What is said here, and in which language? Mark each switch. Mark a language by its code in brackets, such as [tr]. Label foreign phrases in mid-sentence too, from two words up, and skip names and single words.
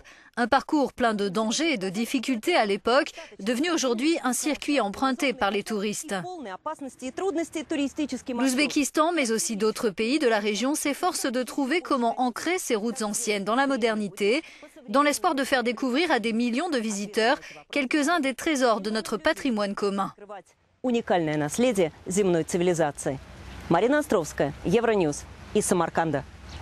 [fr] Un parcours plein de dangers et de difficultés à l'époque, devenu aujourd'hui un circuit emprunté par les touristes. L'Ouzbékistan, mais aussi d'autres pays de la région, s'efforcent de trouver comment ancrer ces routes anciennes dans la modernité, dans l'espoir de faire découvrir à des millions de visiteurs quelques-uns des trésors de notre patrimoine commun. [ru] Уникальное наследие земной цивилизации. Марина Островская, Евроньюз из Самарканда.